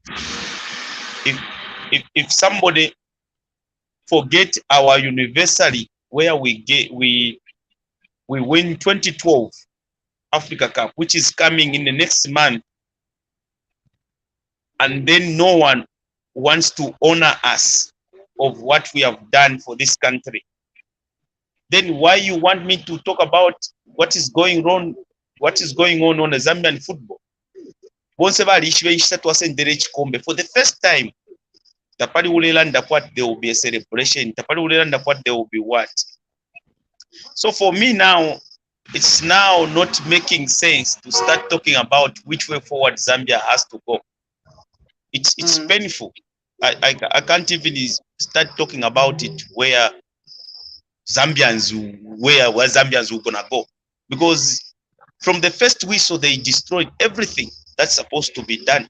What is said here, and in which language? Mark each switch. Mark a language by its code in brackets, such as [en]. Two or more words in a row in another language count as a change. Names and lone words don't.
[en] If somebody forget our anniversary where we win 2012 Africa Cup, which is coming in the next month, and then no one wants to honor us of what we have done for this country, then why you want me to talk about what is going on on the Zambian football? For the first time, [bem] tapali ulelanda [en] what there will be a celebration, [bem] tapali ulelanda [en] what there will be what. So for me now, it's now not making sense to start talking about which way forward Zambia has to go. It's painful. I can't even start talking about it where Zambians are gonna go, because from the first whistle they destroyed everything that's supposed to be done.